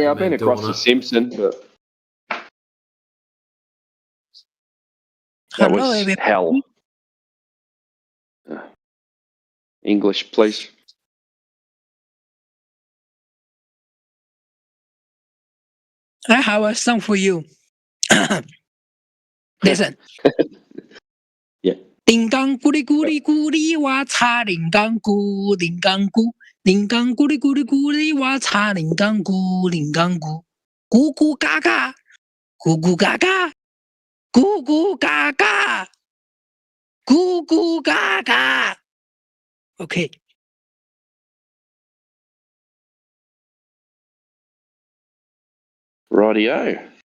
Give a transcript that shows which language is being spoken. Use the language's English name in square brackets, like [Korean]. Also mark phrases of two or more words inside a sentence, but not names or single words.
[English] Yeah, I've been across the Simpson, but that was hell. English, please. I have a song for you. Listen. Yeah. Ding dong goody goody goody wacha ding dong goo ding dong goo ding dong goody goody goody wacha ding dong goo ding dong goo goo goo gaga goo goo gaga goo goo gaga goo goo gaga. Okay. Rightio.